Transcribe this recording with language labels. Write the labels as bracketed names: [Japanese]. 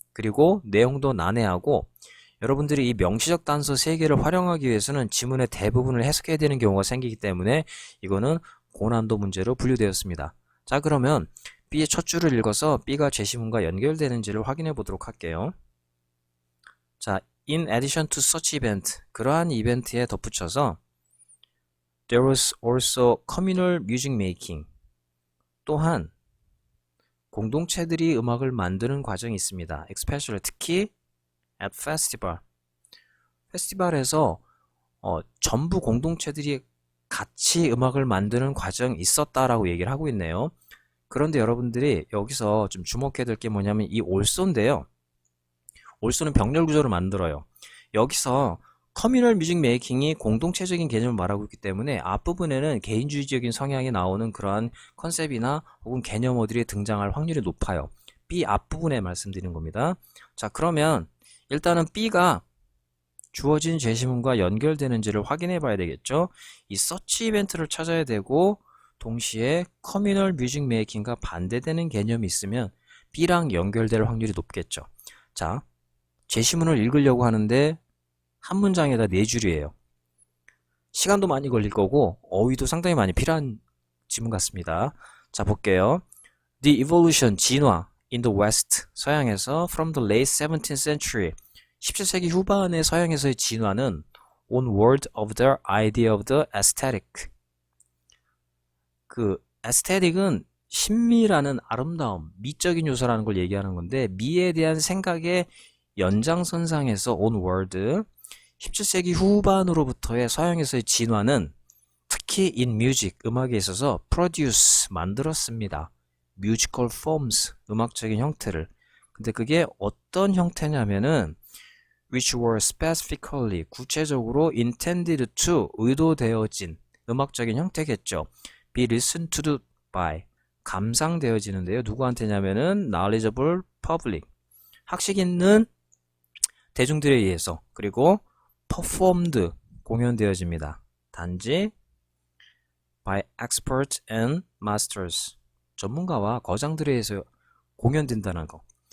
[Korean] 그리고 내용도 난해하고 여러분들이 이 명시적 단서 세 개를 활용하기 위해서는 지문의 대부분을 해석해야 되는 경우가 생기기 때문에 이거는 고난도 문제로 분류되었습니다. 자, 그러면 B의 첫 줄을 읽어서 B가 제시문과 연결되는지를 확인해 보도록 할게요. 자, [English] in addition to such event, [Korean] 그러한 이벤트에 덧붙여서 [English] there was also communal music making, [Korean] 또한 공동체들이 음악을 만드는 과정이 있습니다. [English] especially, [Korean] 특히 [English] at festival, [Korean] 페스티벌에서 전부 공동체들이 같이 음악을 만드는 과정이 있었다라고 얘기를 하고 있네요. 그런데 여러분들이 여기서 좀 주목해야 될 게 뭐냐면 이 올소인데요. 올소는 병렬 구조를 만들어요. 여기서 커뮤널 뮤직 메이킹이 공동체적인 개념을 말하고 있기 때문에 앞부분에는 개인주의적인 성향이 나오는 그러한 컨셉이나 혹은 개념어들이 등장할 확률이 높아요. B 앞부분에 말씀드린 겁니다. 자, 그러면 일단은 B가 주어진 제시문과 연결되는지를 확인해 봐야 되겠죠. 이 서치 이벤트를 찾아야 되고 동시에 커뮤널 뮤직 메이킹과 반대되는 개념이 있으면 B랑 연결될 확률이 높겠죠. 자, 제시문을 읽으려고 하는데 한 문장에다 4줄이에요. 시간도 많이 걸릴 거고 어휘도 상당히 많이 필요한 지문 같습니다. 자, 볼게요. [English] The evolution, [Korean] 진화 [English] in the West, [Korean] 서양에서 [English] from the late 17th century, [Korean] 17세기 후반의 서양에서의 진화는 [English] onward of the idea of the aesthetic. [Korean] 그 aesthetic은 신미라는 아름다움, 미적인 요소라는 걸 얘기하는 건데 미에 대한 생각의 연장선상에서 onward, 17세기 후반으로부터의 서양에서의 진화는 특히 [English] in music, [Korean] 음악에 있어서 produce, 만들었습니다. [English] musical forms, [Korean] 음악적인 형태를. 근데 그게 어떤 형태냐면은 [English] which were specifically, [Korean] 구체적으로 [English] intended to, [Korean] 의도되어진 음악적인 형태겠죠. [English] be listened to by, [Korean] 감상되어지는데요. 누구한테냐면은 [English] knowledgeable public, [Korean] 학식 있는 대중들에 의해서, 그리고 performed, 공연되어집니다. 단지 [English] by experts and masters, [Korean] 전문가와 거장들에 의해서 공연된다는 거.